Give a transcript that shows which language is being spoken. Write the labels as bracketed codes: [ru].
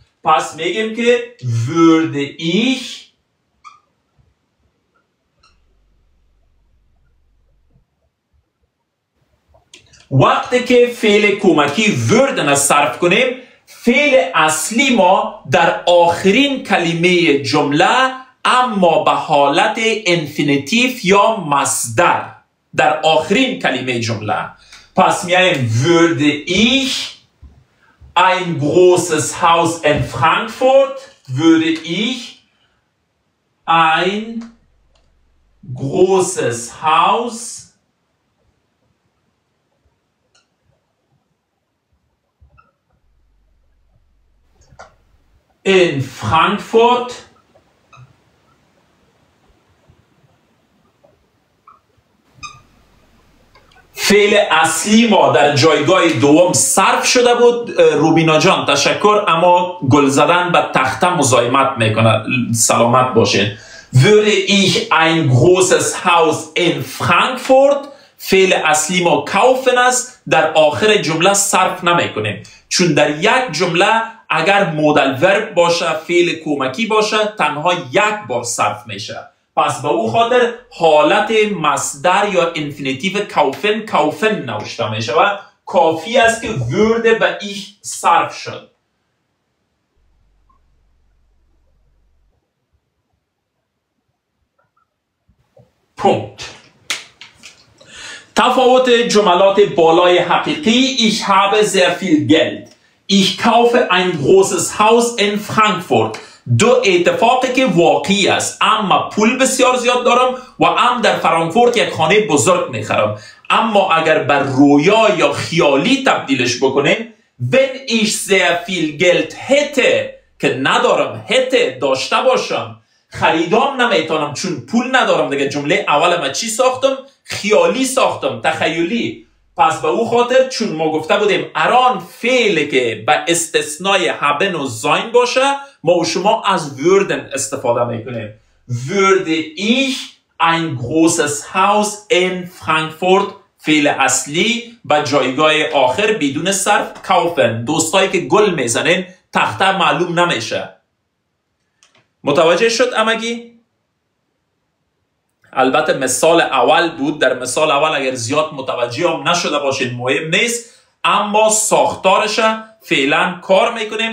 [fa] پس میگیم که [de] würde ich [fa] وقتی که فعل کمکی würden را صرف کنیم، فعل اصلی ما در آخرین کلمه جمله اما به حالت انفینیتیف یا مصدر در آخرین کلمه جمله. پس میایم würde ich [de] ein großes Haus in Frankfurt, würde ich ein großes Haus [fa] in Frankfurt فعل اصلی ما در جایگاه دوم صرف شده بود. روبینا جان تشکر، اما گل زدن به تخته مزاحمت میکنه. سلامت باشین. [de] würde ich ein großes Haus in Frankfurt، [fa] فعل اصلی ما kaufen است، در آخر جمله صرف نمیکنیم، چون در یک جمله اگر مودل ورب باشه، فعل کمکی باشه، تنها یک بار صرف میشه. پس به او خاطر حالت مصدر یا انفینیتیو kaufen نوشته میشه و کافی است که würde به ich صرف شد. پونکت. تفاوت جملات بالای حقیقی: [de] Ich habe sehr viel Geld. Ich kaufe ein großes Haus in Frankfurt. [fa] دو اتفاقی که واقعی است، اما پول بسیار زیاد دارم و در فرانکفورت یک خانه بزرگ میخرم. اما اگر بر رویا یا خیالی تبدیلش بکنیم، [de] wenn ich sehr viel Geld hätte، [fa] که ندارم، hätte داشته باشم، خریدام نمیتونم چون پول ندارم دیگه. جمله اول ما چی ساختم؟ خیالی ساختم، تخیلی. پس به او خاطر چون ما گفته بودیم اران فعلی که به استثنای haben و sein باشه، ما و شما از würden استفاده میکنیم. [de] würde ich ein großes Haus in Frankfurt، [fa] فعل اصلی به جایگاه آخر بدون صرف kaufen. دوستایی که گل میزنین تخته معلوم نمیشه. متوجه شد امگی؟ البته مثال اول بود. در مثال اول اگر زیاد متوجه هم نشده باشین مهم نیست، اما ساختارش فعلا کار میکنیم.